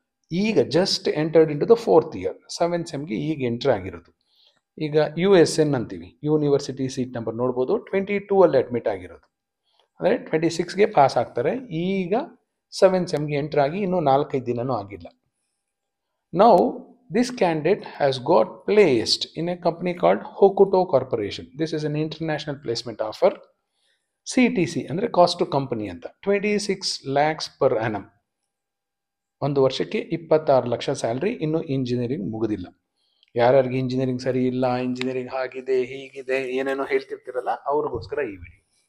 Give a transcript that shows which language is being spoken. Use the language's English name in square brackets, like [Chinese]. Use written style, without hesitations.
[Kannada] ಈಗ [English] just entered into the 4th year, [Kannada] 7th ಸೆಮ್ಗೆ ಈಗ enter ಆಗಿರೋದು. ಈಗ USN ಅಂತೀವಿ, ಯೂನಿವರ್ಸಿಟಿ ಸೀಟ್ ನಂಬರ್ ನೋಡ್ಬೋದು. 22 ಅಲ್ಲಿ ಅಡ್ಮಿಟ್ ಆಗಿರೋದು, ಅಂದರೆ 26ಗೆ ಪಾಸ್ ಆಗ್ತಾರೆ. ಈಗ 7th ಸೆಮ್ಗೆ ಎಂಟರ್ ಆಗಿ ಇನ್ನೂ 4-5 ದಿನನೂ ಆಗಿಲ್ಲ. [English] Now this candidate has got placed in a company called Hokuto Corporation. This is an international placement offer. [Kannada] CTC ಅಂದರೆ ಕಾಸ್ಟ್ ಟು ಕಂಪನಿ ಅಂತ. [English] 26 lakhs per annum, [Kannada] ಒಂದು ವರ್ಷಕ್ಕೆ 26 ಲಕ್ಷ ಸ್ಯಾಲ್ರಿ. ಇನ್ನು ಇಂಜಿನಿಯರಿಂಗ್ ಮುಗಿದಿಲ್ಲ. ಯಾರ್ಯಾರಿಗೆ ಇಂಜಿನಿಯರಿಂಗ್ ಸರಿ ಇಲ್ಲ, ಇಂಜಿನಿಯರಿಂಗ್ ಹಾಗಿದೆ ಹೀಗಿದೆ ಏನೇನೋ ಹೇಳ್ತಿರ್ತೀರಲ್ಲ, ಅವ್ರಿಗೋಸ್ಕರ ಈ ವಿಡಿಯೋ.